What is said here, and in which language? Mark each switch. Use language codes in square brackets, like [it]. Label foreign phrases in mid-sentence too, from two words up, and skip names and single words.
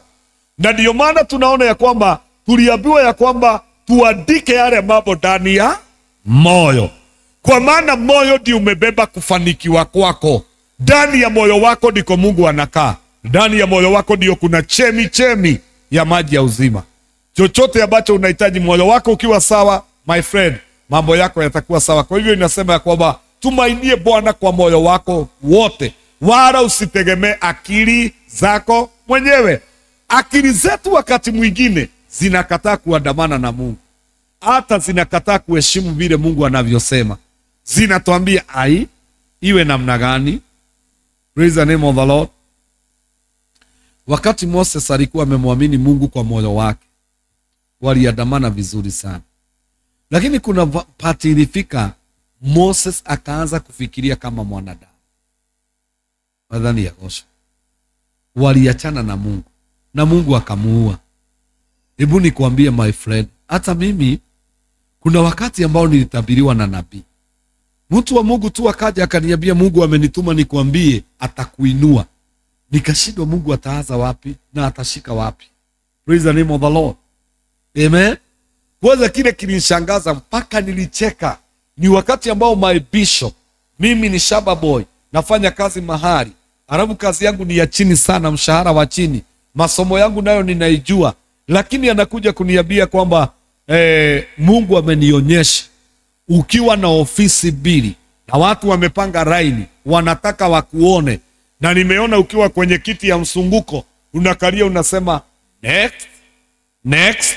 [sw] Na ndio maana tunaona ya kwamba tuliambiwa ya kwamba tuandike yale mambo ndani ya moyo, kwa maana moyo ndio umebeba kufanikiwa kwako. Ndani ya moyo wako ndiko Mungu anakaa. Ndani ya moyo wako ndio kuna chemi ya maji ya uzima. Chochote ambacho unahitaji, moyo wako ukiwa sawa, [en] my friend, [sw] mambo yako yatakuwa sawa. Kwa hivyo inasema ya kwamba tumainie Bwana kwa moyo wako wote, wala usitegemee akili zako mwenyewe. Akili zetu wakati mwingine zinakataa kuandamana na Mungu, hata zinakataa kuheshimu vile Mungu anavyosema. Zinatuambia iwe namna gani. [en] Praise the name of the Lord. [sw] Wakati Moses alikuwa amemwamini Mungu kwa moyo wake, waliandamana vizuri sana. Lakini kuna pati ilifika, Moses akaanza kufikiria kama mwanadamu. Wadhani ya kosha. Waliachana na Mungu, na Mungu akamuua. Hebu nikwambie [en] my friend, [sw] hata mimi kuna wakati ambao nilitabiriwa na nabii. Mtu wa Mungu tu akaja akaniambia Mungu amenituma nikwambie atakuinua. Nikashindwa Mungu ataanza wapi na atashika wapi. [en] Praise the name of the Lord. [sw] Amen. Kwanza kile kilinishangaza mpaka nilicheka, ni wakati ambao [en] my bishop, [sw] mimi ni shaba boy, nafanya kazi mahali, alafu kazi yangu ni ya chini sana, mshahara wa chini, masomo yangu nayo ninaijua, lakini anakuja kuniambia kwamba Mungu amenionyesha ukiwa na ofisi 2 na watu wamepanga raini wanataka wakuone, na nimeona ukiwa kwenye kiti ya msunguko unakalia unasema next.